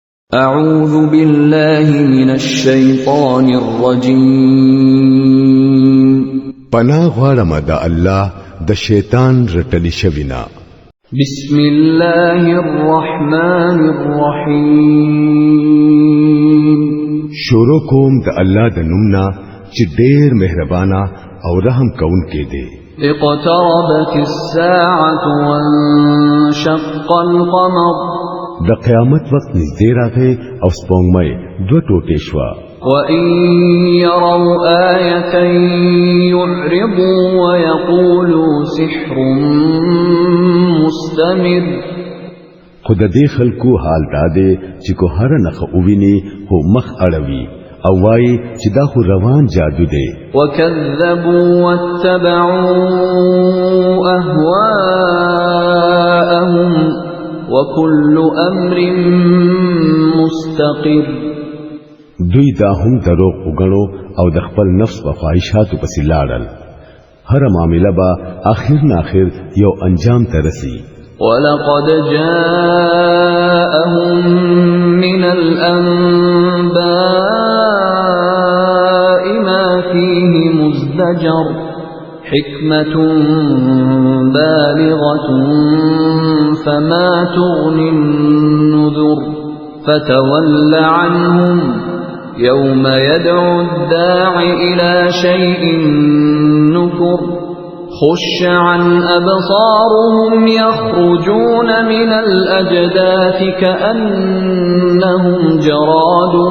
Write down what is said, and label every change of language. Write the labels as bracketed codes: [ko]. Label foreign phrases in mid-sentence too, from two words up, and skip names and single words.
[ar] أعوذ بالله من الشيطان الرجيم [ps] پناه غواړم د الله د شیطان رټلی شوینا [ar] بسم الله الرحمن الرحيم [ps] شروع کوم د الله د نومنا چې ډېر مهربانا او رحم کوونکی دی [ar] اقتربت الساعة وانشق القمر [ps] د قیامت وخت نږدې راغی او سپوږمۍ دوه ټوټې شوه [ar] وَإِن يَرَوْا آيَةً يُعْرِضُوا وَيَقُولُوا سِحْرٌ مُسْتَمِرٌ [ps] خود دې خلکو حال داده چې کو هر نخ اوویني هو مخ اړوي او وای چې دا خو روان جادو دی [ar] وَكَذَّبُوا وَاتَّبَعُوا أَهْوَاءَهُمْ وَكُلُّ أَمْرٍ مُسْتَقِرٌ [ps] دوی دا هم دروغ وګڼو او د خپل نفس په خواهشاتو پسې لاړل هر معاملې با اخر ناخر یو انجام ته رسي [ar] وَلَقَدْ جَاءَهُم مِّنَ الْأَنبَاءِ مَا فِيهِ مُزْدَجَرٌ حِكْمَةٌ بَالِغَةٌ فَمَا تُغْنِ النُّذُرُ فَتَوَلَّ عَنْهُمْ يَوْمَ يَدْعُ الدَّاعِ إِلَى شَيْءٍ نُكُرٍ خُشَّ عَنْ أَبْصَارُهُمْ يَخْرُجُونَ مِنَ الْأَجْدَاثِ كَأَنَّهُمْ جَرَادٌ